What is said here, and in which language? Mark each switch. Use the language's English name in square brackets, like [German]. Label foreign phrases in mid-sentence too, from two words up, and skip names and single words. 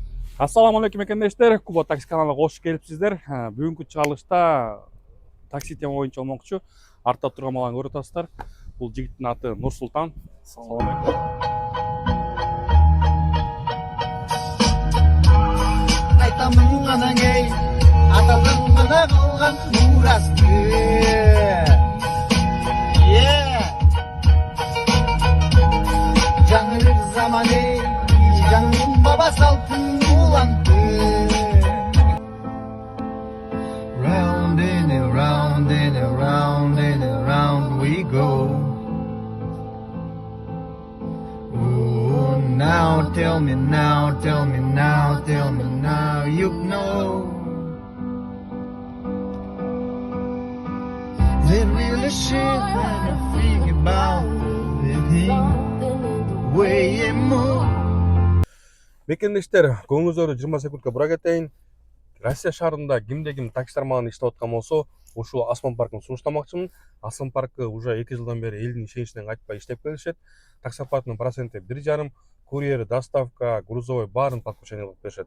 [Arabic] السلام عليكم ekендештер. [Kyrgyz] Куба Такси каналына кош келипсиздер. Бүгүнкү чыгарылышта такси тема боюнча болмокчу. Артта турган баланы көрүп атасыздар. Бул жигиттин аты Нурсултан. [Arabic] السلام عليكم. [Kyrgyz] Айтамын анан ей, атадан гана калган мурасты. Жаңы бир заман ей, жаңын баба салтын улантты. [English] Round and around and around and around we go. Ooh, now tell me now, tell me now, tell me now, you know. That really shit that I think about the way you move. [Kyrgyz] Бекендештер, көңүлүңүздөрдү 20 секундка бура кетейин. Россия шаарында кимде ким такси тармагында иштеп аткан болсо, ушул Асман паркын сунуштамакчымын. Асман паркы уже 2 жылдан бери элдин ишеничинен кайтпай иштеп келишет. Такси аппаратынын проценти 1,5, [Russian] курьер, доставка, грузовой [Kyrgyz] баарын подключение кылып беришет.